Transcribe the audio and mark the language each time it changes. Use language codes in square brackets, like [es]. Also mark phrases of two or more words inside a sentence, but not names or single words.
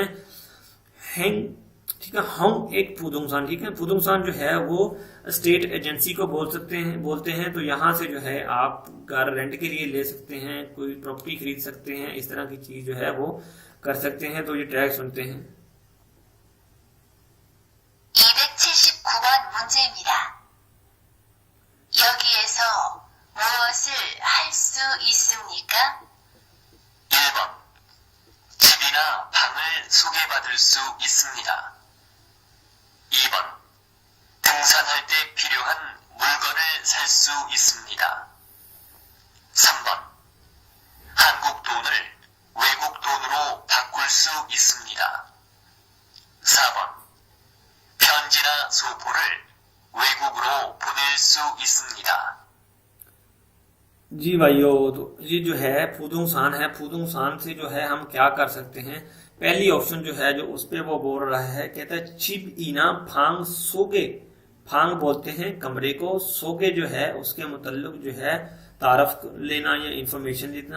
[hi] हैंग, ठीक है। हम एक पुदुंगसान, ठीक है। पुदुंगसान जो है वो [en] state agency [hi] को बोलते हैं। तो यहाँ से जो है आप घर रेंट के लिए ले सकते हैं, कोई प्रॉपर्टी खरीद सकते हैं, इस तरह की चीज जो है वो कर सकते हैं। तो ये ट्रैक सुनते हैं। [ko] 279번 문제입니다. 여기에서 무엇을 할 수 있습니까? 1번 집이나 방을 소개받을 수 있습니다. 2번 등산할 때 필요한 물건을 살 수 있습니다. 3번 한국 돈을 외국 돈으로 바꿀 수 있습니다. 4번 편지나 소포를 외국으로 보낼 수 있습니다. [hi] जी भाइयों, तो ये जो है फुदुंगसान है। फुदुंगसान से जो है हम क्या कर सकते हैं? पहली ऑप्शन जो है जो उस पे वो बोल रहा है, कहता है [ko] 집이나 방 소개. [hi] फांग बोलते हैं कमरे को, सोगे जो है उसके मुतल्लिक जो है तारफ लेना या इंफॉर्मेशन देना।